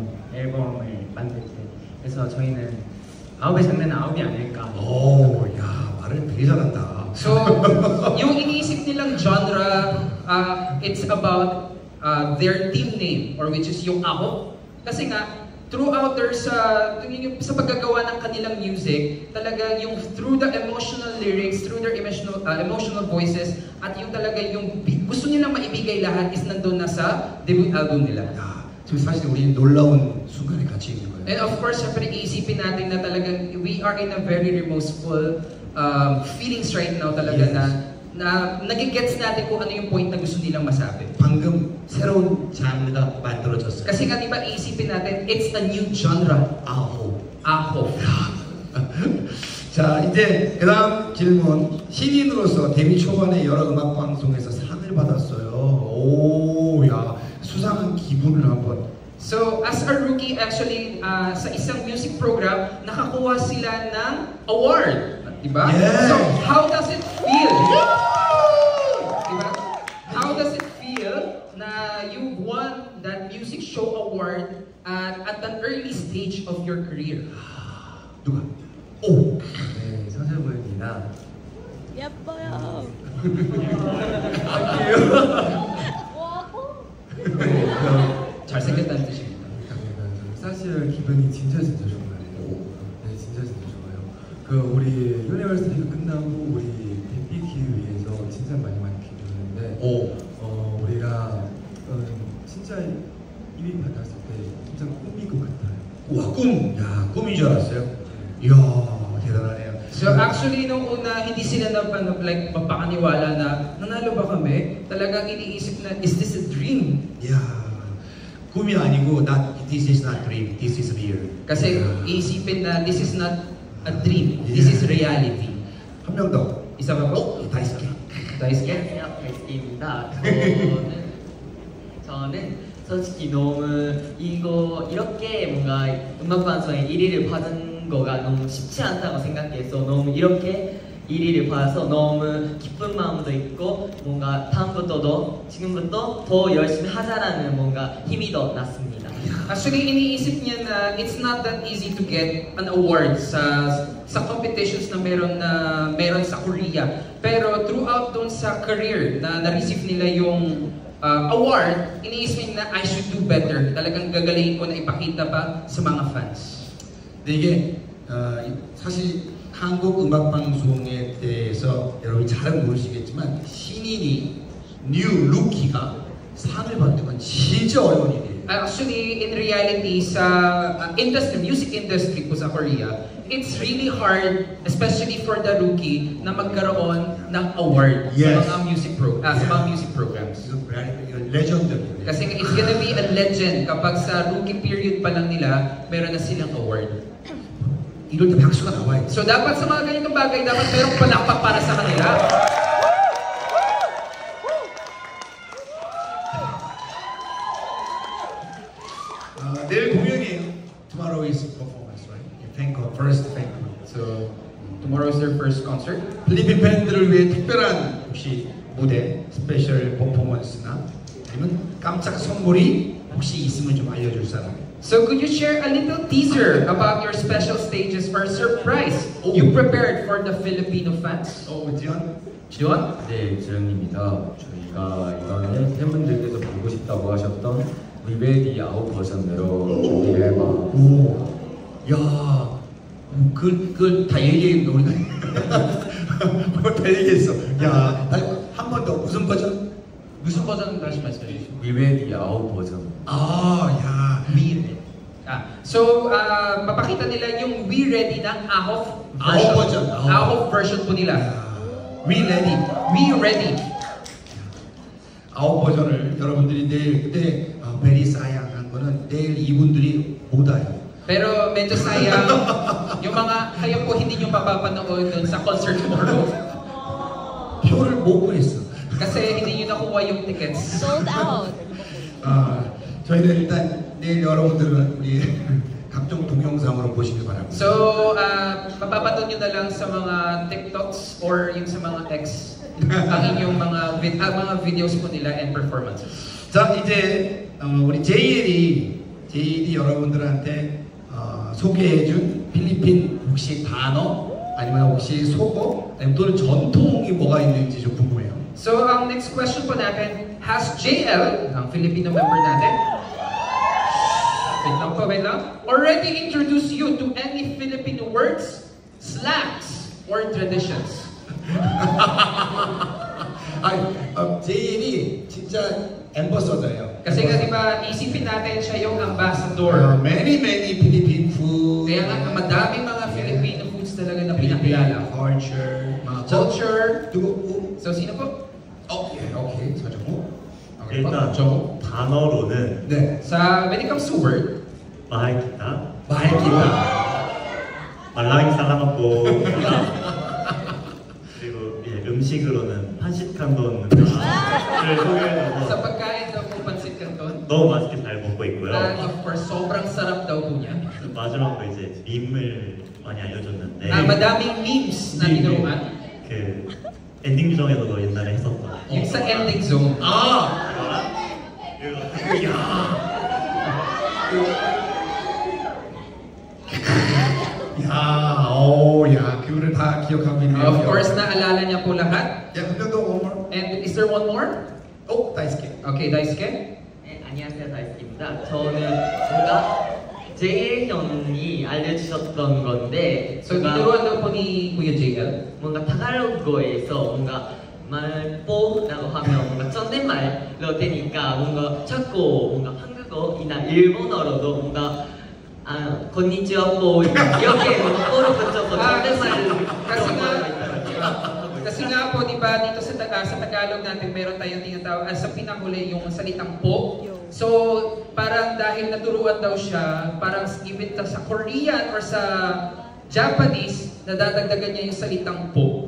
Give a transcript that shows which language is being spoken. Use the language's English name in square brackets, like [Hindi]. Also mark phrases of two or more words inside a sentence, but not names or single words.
[Korean] 앨범을 만들 때. 그래서 저희는 아홉의 장르는 아홉이 아닐까. 오, 야, 말을 되게 잘한다. [English] So, [Filipino] yung iniisip nilang genre, [English] it's about their team name or which is yung ahop. [Filipino] Kasi nga, throughout sa paggagawa ng kanilang music, talaga yung [English] through the emotional lyrics, through their emotional voices, [Filipino] at yung talaga yung gusto nilang maibigay lahat is nandun na sa debut album nila. [Korean] 야, 지금 사실 우리 놀라운 순간에 같이 있는 거예요. [English] And of course, [Filipino] syempre iisipin natin na talagang [English] we are in a very remorseful feelings right now [Filipino] talaga na nagigets natin kung ano yung point na gusto nilang masabi. [Korean] 방금 새로운 장르가 만들어졌어요. [Filipino] Kasi nga diba iisipin natin, [English] it's a new genre. [Korean] 아홉. Ahop. 자, 이제 그 다음 질문. 신인으로서 데뷔 초반에 여러 음악 방송에서 상을 받았어요. 오, 야, 수상한 기분을 한번. [English] So, as a rookie, actually, [Filipino] sa isang music program, nakakuha sila ng award. Diba? [English] Yes. So, how does it feel? Diba? How does it feel na you won that music show award at an early stage of your career? [Korean] 누가? 오. 네, 서재보입니다. 예뻐요. 잘생겼다는 뜻입니다. 사실 기분이 진짜 좋아요. 네, 진짜 좋아요. 그 우리 유니버시티가 끝나고 우리 데뷔기 위해서 진짜 많이 기도했는데, 우리가 진짜 1위 받았을 때 진짜 꿈인 것 같아요. 와, 꿈. 야, 꿈인 줄 알았어요. 이야, 대단하네요. [English] So actually, [Filipino] nung una, hindi sila like, mapakaniwala na nanalo ba kami? Talagang iniisip na, [English] is this a dream? [Korean] 야, 꿈이 아니고 [English] this is not dream, this is real. [Filipino] Kasi iisipin na [English] this is not a dream, this is reality. [Korean] 한 명 더. [Filipino] Isa pa po? [Korean] 다이스케. Daisuke? 안녕하세요, 다이스케입니다. 저는 솔직히 너무 이렇게 뭔가 음악 방송에 1위를 받은 거가 너무 쉽지 않다고 생각해서 너무 이렇게 1위를 받아서 너무 기쁜 마음도 있고 뭔가 다음부터도 지금부터 더 열심히 하자라는 뭔가 힘이 더 났습니다. [English] Actually, [Filipino] iniisip niya na [English] it's not that easy to get an award [Filipino] sa competitions na meron sa Korea. Pero throughout dun sa career na na-receive nila yung award, iniisip niya na [English] I should do better. [Filipino] Talagang gagalingin ko na ipakita pa sa mga fans. [Korean] 근데 이게 사실 한국 음악 방송에 대해서 여러분이 잘은 모르시겠지만 신인이 뉴 루키가 상을 받는 건 진짜 어려운 일이에요. [English] Actually, in reality, [Filipino] sa music industry po sa Korea, [English] it's really hard, especially for the rookie, [Filipino] na magkaroon ng award [English] Yes. [Filipino] sa mga music programs. [Korean] 이건 레전드입니다. [Filipino] Kasi [English] it's gonna be a legend [Filipino] kapag sa rookie period pa lang nila, meron na silang award. [Korean] 이럴 때 박수가 나와야 돼. [Filipino] So dapat sa mga ganitong bagay, dapat merong palakpak para sa kanila. [Korean] 내일 공연이에요. [English] Tomorrow is performance, right? Thank God, first thank God. So tomorrow is their first concert. [Korean] 필리핀 팬들을 위해 특별한 혹시 무대, 스페셜 퍼포먼스나 아니면 깜짝 선물이 혹시 있으면 좀 알려줄 사람. [English] So could you share a little teaser about your special stages or surprise you prepared for the Filipino fans? [Korean] 지원? 지원? 네, 지현입니다. 저희가 이번에 팬분들께서 보고 싶다고 하셨던 리베디 아웃 버전으로 준비를 해봐. 오, 야, 그걸 다 얘기했는데 우리가 다 얘기했어. 야, 한 번 더 무슨 버전? 무슨 버전 다시 말씀해 주시죠. 리베디 아웃 버전. 야, We Ready. So, [Filipino] papakita nila yung We Ready ng AHOF version. AHOF version. AHOF version po nila. We Ready. We Ready. [Korean] 아홉 버전을 여러분들이 내일 그때 베리 사양한 거는 내일 이분들이 못 와요. [Filipino] Pero medyo sayang yung mga kayo po hindi nyo mapapanood dun sa concert tomorrow. [Korean] 표를 못 구했어. [Filipino] Kasi hindi nyo nakuha yung tickets. [English] Sold out. [Korean] 저희는 일단 내일 여러분들은 우리 각종 동영상으로 보시길 바랍니다. [Filipino] So, mapapanood nyo na lang sa mga TikToks or yung sa mga X ang inyong mga videos po nila and performances. [Korean] 자, 이제 우리 제이엘이 여러분들한테 소개해준 필리핀 혹시 단어 아니면 혹시 속어 아니면 또는 전통이 뭐가 있는지 좀 궁금해요. [Filipino] So, ang next question po natin, [English] has JL, [Filipino] ang Filipino member natin, wait lang, [English] already introduced you to any Filipino words, slangs, or traditions? [Korean] 제이엘이 진짜 앰버서더예요. [Filipino] Kasi nga diba, isipin natin siya yung ambassador. [English] Many Philippine food. [Filipino] Kaya nga, madaming mga Filipino foods talaga na pinakilala. Culture. So, sino po? [Korean] Okay. 서정호. 일단 정호. 단어로는 네. [English] When it comes to word, [Korean] 마이키타, 말랑이 살라먹고 그리고 음식으로는 판시칸돈을 소개해줘서 [Filipino] sa pagkain daw po pansit canton. [Korean] 너무 맛있게 잘 먹고 있고요. [English] And of course, [Filipino] sobrang sarap daw po niya. [Korean] 마지막으로 이제 밈을 많이 알려줬는데 [Filipino] Madaming memes na tinuruan. [Korean] 그 엔딩 중에서도 옛날에 했었던 [Filipino] Yung sa ending zone. [Korean] 그거를 다 기억하고 있네요. [English] Of course, [Filipino] naalala niya po lahat. [English] one more. And is there one more? [Korean] 다이스케. Okay, Daisuke. 네, 안녕하세요, 다이스키입니다. 저는 뭔가 제일 형이 알려주셨던 건데 [Filipino] So, tinuruan daw po ni Kuya JL. [Korean] 뭔가 타갈로그에서 뭔가 말뽀라고 하면 뭔가 존댓말로 되니까 뭔가 자꾸 뭔가 한국어이나 일본어로도 뭔가 건니치와 뽀 이렇게 뭔가 뽀를 붙여서 존댓말로 [Filipino] Kasi nga po, di ba, dito sa Tagalog natin, meron tayong tinatawag, sa pinakuli yung salitang po. So, parang dahil naturuan daw siya, parang even sa Korean or sa Japanese, nadadagdagan niya yung salitang po.